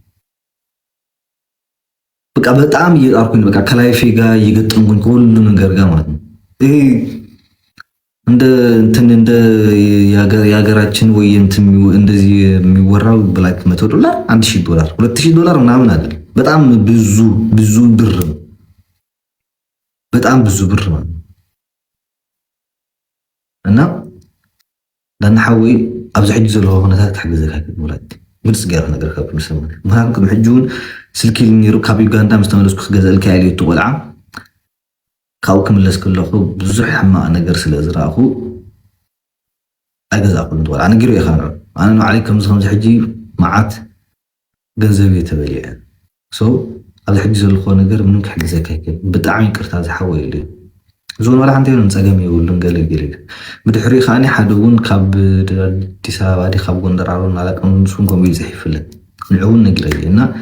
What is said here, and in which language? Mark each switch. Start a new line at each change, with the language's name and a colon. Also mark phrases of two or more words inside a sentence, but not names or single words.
Amharic: በቃ በጣም እየጣርኩኝ በቃ ከላይፌ ጋር እየገጠምኩኝ ከሁሉ ነገር ጋር ማለት ነው። ይሄ እንደ የሀገራችን ወይ እንደዚህ የሚወራው ብላክ $100 $1000 $2000 ምናምን አይደለም። በጣም ብዙ ብር ነው። በጣም ብዙ ብር ማለት ነው።
Tigrinya: እና ለናሐዊ ኣብዚ ሕጂ ዘለዎ ኩነታት ክሕግዘካ ሙላት ግልጽ ገይረ ነገር ካብ ንሰማ ምክንያቱም ሕጂውን ስልኪ ኒሩ ካብ ዩጋንዳ ምስ ተመለስኩ ክገዝአልካ ያልየቱ ቆልዓ ካብኡ ክምለስ ከለኹ ብዙሕ ሕማቕ ነገር ስለ ዝረኣኹ ኣይገዛእኩን ትቆልዓ ነጊሩ ኢኻ ኣነ ንባዕለይ ከምዚ ሕጂ መዓት ገንዘብ የተበልዐ ኣብዚ ሕጂ ዘለኮ ነገር ምንም ክሕግዘካ ይክእል ብጣዕሚ ይቅርታ ዝሓወ ኢሉ ዞን ወላ ሓንቲ የለን ፀገም የብሉን ገለገለ ብድሕሪ ከዓኒ ሓደ እውን ካብ ኣዲስ ኣበባ ዲ ካብ ጎንደር ኣሮን ኣላቅም ንሱን ከምኡ እዩ ዘሕይፍለን ንዑ እውን ነጊረየ እና